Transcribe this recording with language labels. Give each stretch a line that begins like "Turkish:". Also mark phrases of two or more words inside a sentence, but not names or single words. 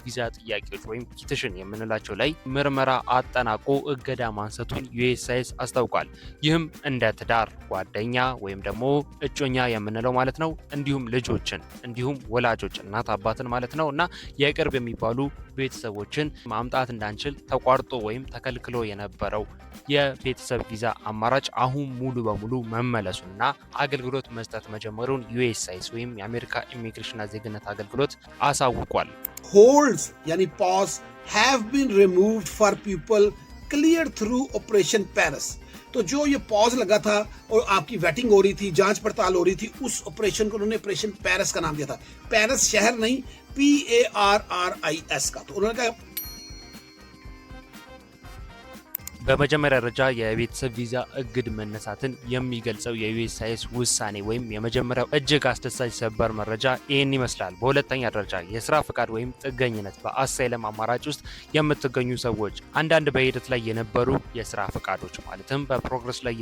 Amharic: ጥያቄዎች ወይም ፒቲሽን የምንላቸው ላይ ምርመራ አጠናቆ እገዳ ማንሳቱን ዩኤስሲአይኤስ አስታውቋል። ይህም እንደ ትዳር ጓደኛ ወይም ደግሞ እጮኛ የምንለው ማለት ነው እንዲሁም ልጆችን እንዲሁም ወላጆች እናት አባትን ማለት ነው እና የቅርብ የሚባሉ ቤተሰቦችን ማምጣት እንዳንችል ተቋርጦ ወይም ተከልክሎ የነበረው የቤተሰብ ቪዛ አማራጭ አሁን ሙሉ በሙሉ መመለሱና አገልግሎት መስጠት መጀመሩን ዩኤስሲአይኤስ ወይም የአሜሪካ ኢሚግሬሽንና ዜግነት አገልግሎት አሳውቋል።
English: Holds यानी pause have been removed for people cleared through Operation Paris.
Hindi: तो जो ये पॉज लगा था और आपकी वेटिंग हो रही थी, जांच पड़ताल हो रही थी, उस ऑपरेशन को उन्होंने ऑपरेशन पेरिस का नाम दिया था। पेरिस शहर नहीं, PARRIS का। तो उन्होंने कहा
Amharic: በመጀመሪያ ደረጃ የቤተሰብ ቪዛ እግድ መነሳትን የሚገልጸው የዩኤስሲአይኤስ ውሳኔ ወይም የመጀመሪያው እጅግ አስደሳች ሰበር መረጃ ይህን ይመስላል። በሁለተኛ ደረጃ የስራ ፍቃድ ወይም ጥገኝነት በአሳይለም አማራጭ ውስጥ የምትገኙ ሰዎች አንዳንድ በሂደት ላይ የነበሩ የስራ ፍቃዶች ማለትም በፕሮግረስ ላይ